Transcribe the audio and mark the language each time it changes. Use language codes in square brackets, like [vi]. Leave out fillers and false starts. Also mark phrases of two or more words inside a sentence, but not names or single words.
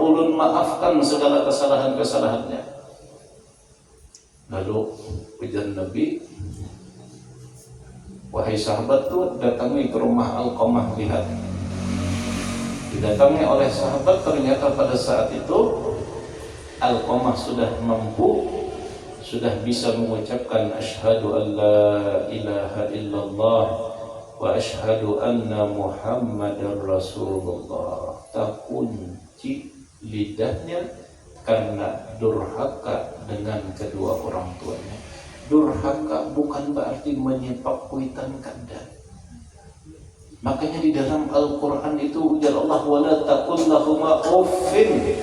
[bjn] Ulun maafkan segala kesalahan-kesalahannya. Lalu ujar Nabi, wahai sahabat tuh datangi ke rumah Alqamah, lihat. [id] Didatangi oleh sahabat, ternyata pada saat itu Alqamah sudah mampu, sudah bisa mengucapkan [ar] أشهد أن لا إله إلا الله وأشهد أن محمدا رسول الله. [id] Tak kunci lidahnya karena durhaka dengan kedua orang tuanya. [bjn] Durhaka bukan berarti menyepak kuitan kanda. [id] Makanya di dalam Al-Quran itu ujar Allah, [ar] ولا تقل لهما أف.